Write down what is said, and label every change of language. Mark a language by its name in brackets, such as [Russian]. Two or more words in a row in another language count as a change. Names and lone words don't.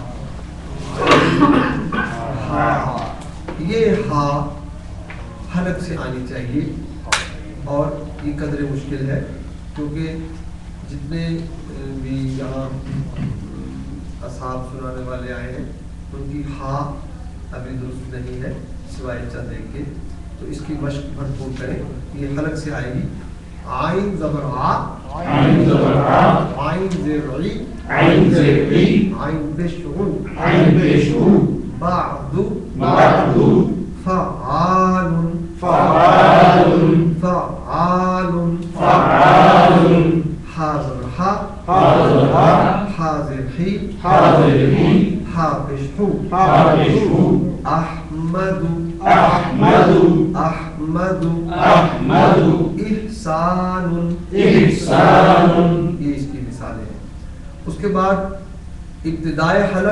[Urdu] یہ ہا حلق سے آنی چاہیے اور یہ قدر مشکل ہے کیونکہ جتنے بھی یہاں اصحاب سنانے والے آئے ہیں ان کی ہا ابھی درست نہیں ہے سوائے چند ایک کے. تو اس کی مشق بھرپور کریں. یہ حلق سے آئے گی. عین زبر آ، عین زبر آ، عین زیر عی، عین زیر عی، عین پیش عو، عین پیش عو، بعد بعد، فعال فعال فعال فعال، حاضر حا، حاضر حا، حاضر حی، حاضر حی، حافظ حو، حافظ حو، احمد احمد احمد احمد، احسان احسان. یہ اس کی مثالیں ہیں. اس کے بعد ابتدائی حلق.